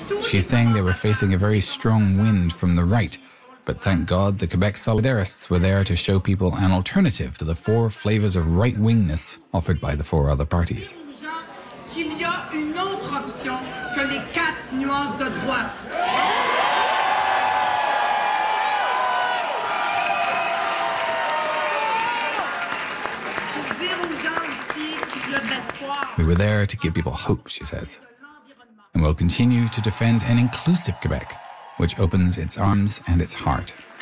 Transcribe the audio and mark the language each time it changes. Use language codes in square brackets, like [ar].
[en] She's saying they were facing a very strong wind from the right, but thank God the Quebec Solidarists were there to show people an alternative to the four flavors of right-wingness offered by the four other parties. [fr] Qu'il y a une autre option que les quatre nuances de droite. [en] We were there to give people hope, she says. And we'll continue to defend an inclusive Quebec, which opens its arms and its heart.